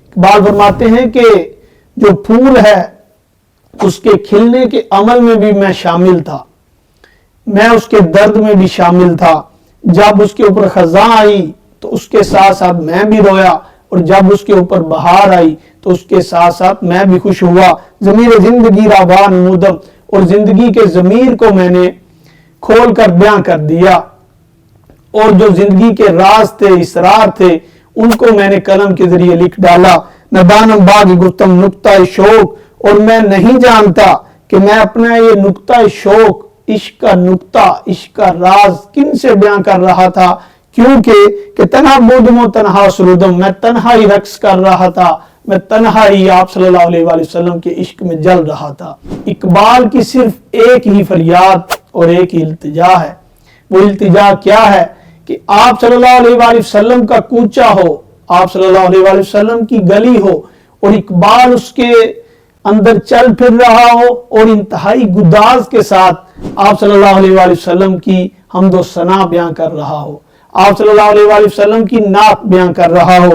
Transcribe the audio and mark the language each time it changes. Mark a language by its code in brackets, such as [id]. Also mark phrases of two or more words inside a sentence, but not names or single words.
[ur] اقبال فرماتے ہیں کہ جو پھول ہے اس کے کھلنے کے عمل میں بھی میں شامل تھا، میں اس کے درد میں بھی شامل تھا، جب اس کے اوپر خزاں آئی تو اس کے ساتھ ساتھ میں بھی رویا، اور جب اس کے اوپر بہار آئی تو اس کے ساتھ ساتھ میں بھی خوش ہوا۔ [fa] ضمیر زندگی رابان نمودم، [ur] اور زندگی کے ضمیر کو میں نے کھول کر بیان کر دیا، اور جو زندگی کے راز تھے، اسرار تھے، ان کو میں نے قلم کے ذریعے لکھ ڈالا۔ [fa] ندانم باغ گفتم نقطہ شوق، [ur] اور میں نہیں جانتا کہ میں اپنا یہ نقطہ شوق، عشق کا نقطہ، عشق کا راز کن سے بیان کر رہا تھا، کیونکہ کہ [fa] تنہا بودم و تنہا سرودم، [ur] میں تنہا ہی رقص کر رہا تھا، میں تنہا ہی آپ صلی اللہ علیہ وآلہ وسلم کے عشق میں جل رہا تھا۔ اقبال کی صرف ایک ہی فریاد اور ایک ہی التجا ہے۔ وہ التجا کیا ہے؟ کہ آپ صلی اللہ علیہ وآلہ وسلم کا کوچہ ہو، آپ صلی اللہ علیہ وآلہ وسلم کی گلی ہو، اور اقبال اس کے اندر چل پھر رہا ہو، اور انتہائی گداز کے ساتھ آپ صلی اللہ علیہ وآلہ وسلم کی حمد و ثنا بیان کر رہا ہو، آپ صلی اللہ علیہ وآلہ وسلم کی نعت بیان کر رہا ہو۔